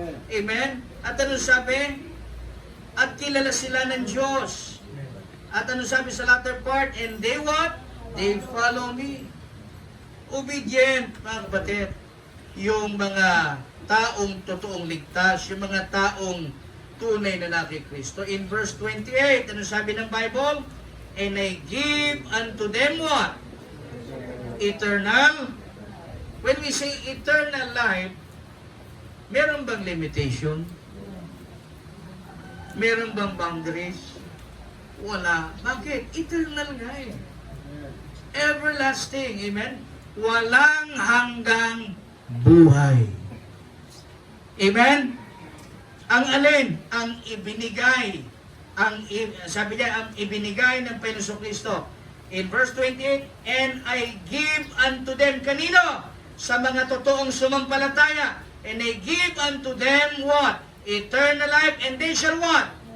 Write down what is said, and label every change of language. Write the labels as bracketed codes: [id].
[tl] Amen? At ano sabi? At kilala sila ng Diyos. At ano sabi sa [en] latter part? And they what? They follow me. [tl] Obedient, mga kapatid. Yung mga taong totoong ligtas, yung mga taong tunay na nakikristo. [en] In verse 28, [tl] ano sabi ng [en] Bible? And I give unto them what? Eternal. When we say eternal life, meron bang limitation? [tl] Meron bang boundaries? Wala. Bakit? [en] Eternal nga eh. Everlasting. Amen? [tl] Walang hanggang buhay. Amen? Ang alin? Ang ibinigay. Sabi niya, ang ibinigay ng Panginoong Kristo. [en] In verse 28, and I give unto them, [tl] kanino? Sa mga totoong sumampalataya. [en] And I give unto them what? Eternal life, and they shall what?